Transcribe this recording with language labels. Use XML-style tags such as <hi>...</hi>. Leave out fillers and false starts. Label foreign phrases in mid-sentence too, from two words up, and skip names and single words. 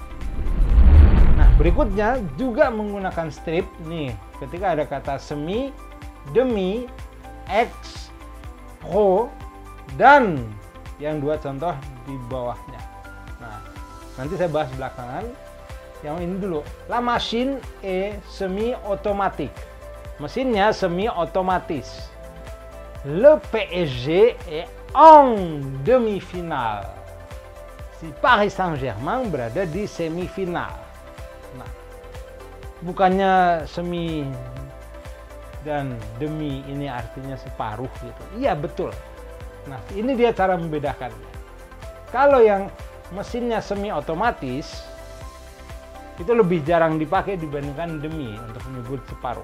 <id>Nah, berikutnya juga menggunakan strip nih, ketika ada kata semi, demi, ex, pro, dan yang dua contoh di bawahnya. Nah, nanti saya bahas belakangan. Yang ini dulu.</id> <fr>La machine est semi-automatique.</fr> <id>Mesinnya semi-otomatis.</id> <fr>Le PSG est en demi-finale.</fr> <id>Si Paris Saint-Germain berada di semifinal. Nah, bukannya semi dan demi ini artinya separuh gitu. Iya, betul. Nah, ini dia cara membedakannya. Kalau yang mesinnya semi otomatis itu lebih jarang dipakai dibandingkan demi untuk menyebut separuh.</id>